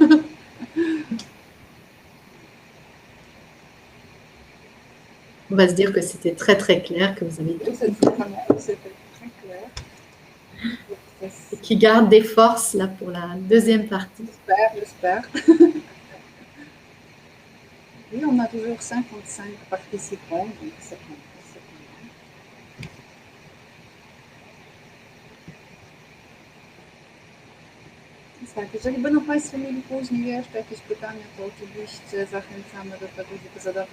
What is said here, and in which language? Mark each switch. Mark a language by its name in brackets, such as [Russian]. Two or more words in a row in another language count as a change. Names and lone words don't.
[French] On va se dire que c'était très très clair, que vous avez tout C'était très clair. et qui garde des forces là pour la deuxième partie. J'espère. Oui, on a toujours 55 participants, donc c'est bon. [Polish] Tak, jeżeli będą Państwo mieli później jeszcze jakieś pytania, to oczywiście zachęcamy do tego, żeby zadawać.